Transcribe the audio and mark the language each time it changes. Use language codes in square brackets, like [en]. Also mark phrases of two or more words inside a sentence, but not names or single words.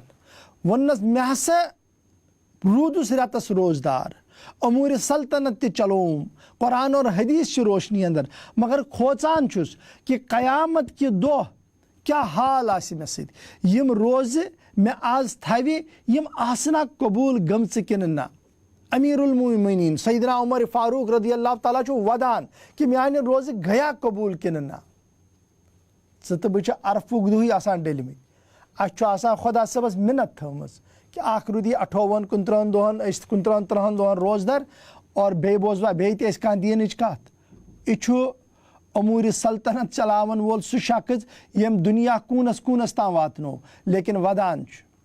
[ks] ووٚننس مےٚ ہسا روٗدُس رٮ۪تس روزدار، اموٗرِ سلطنت تہِ چلووُم، قرآن اور حدیث چہِ روشنی اندر، مگر کھوژان چھُس کہ قیامت کہِ دۄہ کیا حال آسہِ مےٚ سۭتۍ یِم روزٕ مےٚ آز تھاوِ یِم آسنا قبوٗل گٔمژٕ کِنہٕ نہ امیر المومنین سیدنا عمر فاروق [ar] رضی اللہ تعالیٰ [ks] چھُ ودان کہِ میانہِ روزٕ گٔیا قبوٗل کِنہٕ نہ ژٕ تہٕ بہٕ چھِ عرفُک دۄہٕے آسان ڈٔلمٕتۍ اَسہِ چھُ آسان خۄدا صٲبس مِنت تھٲومٕژ کہِ اکھ روٗدی 58 29 دۄہن أسۍ 29 30 دۄہن روزدر اور بیٚیہِ بوزوا بیٚیہِ تہِ أسۍ کانٛہہ دیٖنٕچ کتھ یہِ چھُ اموٗرِ سلطنت چلاون وول سُہ شخص ییٚمۍ دُنیا کوٗنس کوٗنس تام واتنو لیکن ودان چھُ